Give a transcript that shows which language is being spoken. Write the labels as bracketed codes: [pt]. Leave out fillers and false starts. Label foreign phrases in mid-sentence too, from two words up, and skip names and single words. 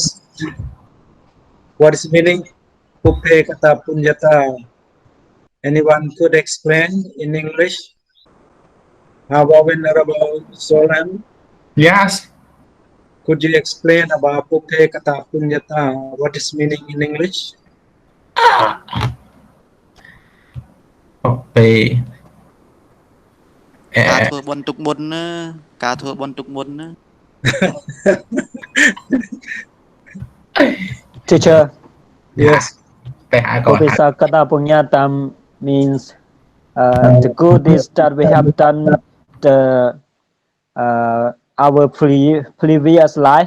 [en] What is meaning Pupe Kata Punyata? Anyone could explain in English? How about Venerable Solan? Yes. Could you explain about Pupe Kata Punyata? What is meaning in English? Okay. [km] ការធ្វើបុណ្យទុកមុនណាការធ្វើបុណ្យទុកមុនណា [en] Teacher, Yes. Pupisakata Punyata means the good deeds that we have done our previous life.